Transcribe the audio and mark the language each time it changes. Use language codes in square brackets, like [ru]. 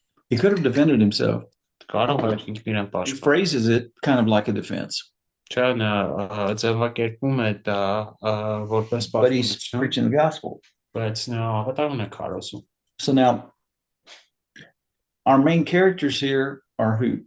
[en] He could have defended himself. [hy] Կարող է ինքն իրեն [en] He [hy] պաշտպանել։ [en] phrases it kind of like a defense. [hy] Չէ, նա ձևակերպում է դա որպես [en] But he's [hy] պաշտպանություն, [en] preaching the gospel. [hy] բայց նա ավետարան է քարոզում։ [en] So now, our main characters here are who?